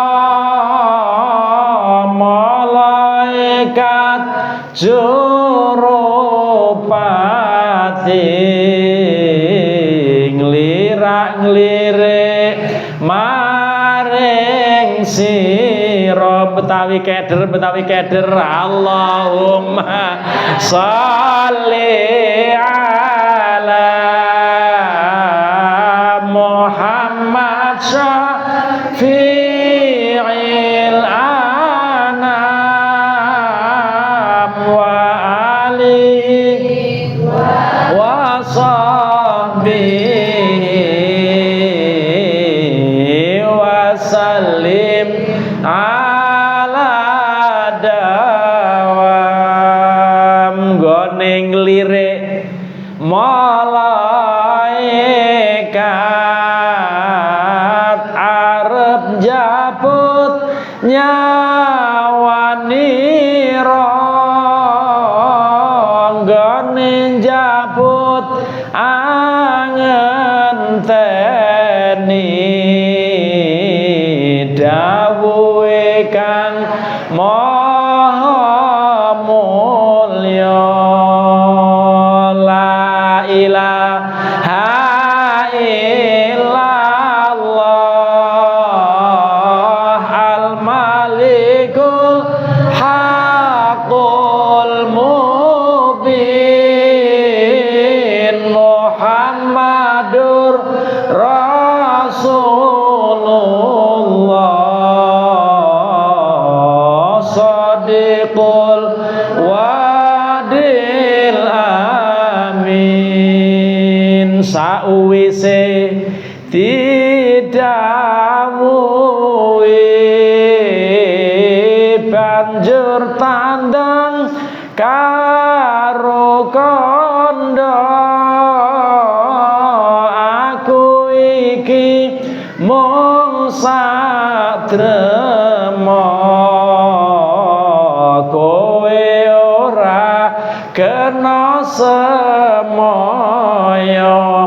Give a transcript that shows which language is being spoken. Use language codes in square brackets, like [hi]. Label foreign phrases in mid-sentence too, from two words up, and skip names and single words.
[jv] Malaikat jurupati nglirak-nglirik maring sira betawi keder. [ar] اللهم صل على محمد شفيع الأنام وآله وصحبه وسلم على الدوام. [jv] Gone nglirik malaikat arep jabut nyawanira. Gone jabut angenteni dawuhe kang maha mulya. [ar] لا إله إلا الله الملك الحق المبين محمد رسول الله صادق الوعد الأمين. [jv] Sakwise didhawuhi banjur tandang karo kandha. Aku iki mung satrema kowe ora kena semoyo.